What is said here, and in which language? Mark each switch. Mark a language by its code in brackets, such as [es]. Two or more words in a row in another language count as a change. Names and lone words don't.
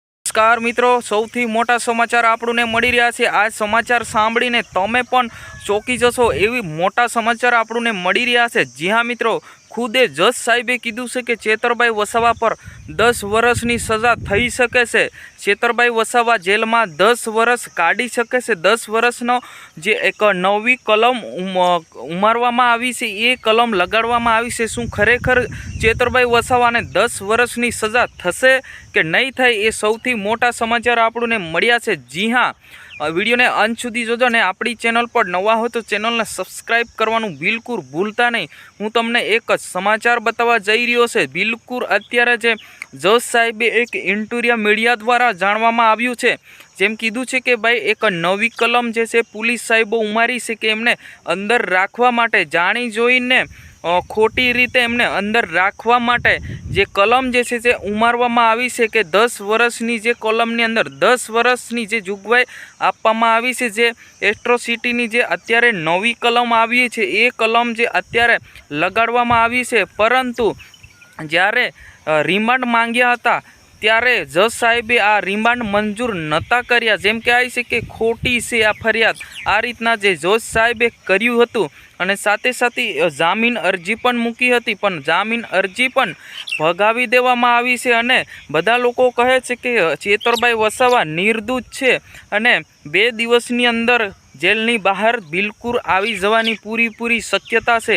[gu] નમસ્કાર મિત્રો, સૌથી મોટા સમાચાર આપને मળી રહ્યા છે। આ સમાચાર સાંભળીને તમે પણ ચોંકી જશો એવી મોટા સમાચાર आपने મળી રહ્યા છે। જી હા મિત્રો, ખુદે જજ સાહેબે કીધું છે કે ચેતરભાઈ વસાવા પર 10 વર્ષની સજા થઈ શકે છે। ચેતરભાઈ વસાવા જેલ મેં 10 વર્ષ કાઢી શકે છે। 10 વર્ષનો જે એક નવી કલમ ઉમારવામાં આવી છે, એ કલમ લગાડવામાં આવી છે। શું ખરેખર ચેતરભાઈ વસાવાને 10 વર્ષની સજા થશે કે નહીં થાય, એ સૌથી મોટા સમાચાર આપણે મળ્યા છે। [hi] जी हाँ, [gu] વીડિયો ને અંત સુધી જોજો ને અપની ચેનલ પર નવા હો તો ચેનલ ને સબ્સ્ક્રાઇબ કરવાનું બિલકુલ ભૂલતા નહીં। હું તમને એક સમાચાર બતાવા જઈ રહ્યો છે। બિલકુલ અત્યારે જે જજ સાહેબે એક ઇન્ટરવ્યૂ મીડિયા દ્વારા જાણવામાં આવ્યું છે, જેમ કીધું છે કે ભાઈ એક નવી કલમ જે છે પોલીસ સાહેબો ઉમારી છે કે એમને અંદર રાખવા માટે, જાણી જોઈને ખોટી રીતે એમને અંદર રાખવા માટે જે કલમ જે છે તે ઉમારવામાં આવી છે કે 10 વર્ષની જે કલમની અંદર 10 વર્ષની જે જોગવાઈ આપવામાં આવી છે। જે એટ્રોસિટીની જે અત્યારે નવી કલમ આવી છે એ કલમ જે અત્યારે લગાડવામાં આવી છે, પરંતુ જ્યારે રિમાન્ડ માંગ્યા હતા ત્યારે જજ સાહેબે આ રિમાન્ડ મંજૂર નતા કર્યા। જેમ કહેવાય છે કે ખોટી છે આ ફરિયાદ, આ રીતના જે જજ સાહેબે કર્યું હતું અને સાથે સાથે જામીન અરજી પણ મૂકી હતી, પણ જામીન અરજી પણ ભગાવી દેવામાં આવી છે। અને બધા લોકો કહે છે કે ચેતરભાઈ વસાવા નિર્દોષ છે અને 2 દિવસની અંદર જેલની બહાર બિલકુલ આવી જવાની પૂરી શક્યતા છે।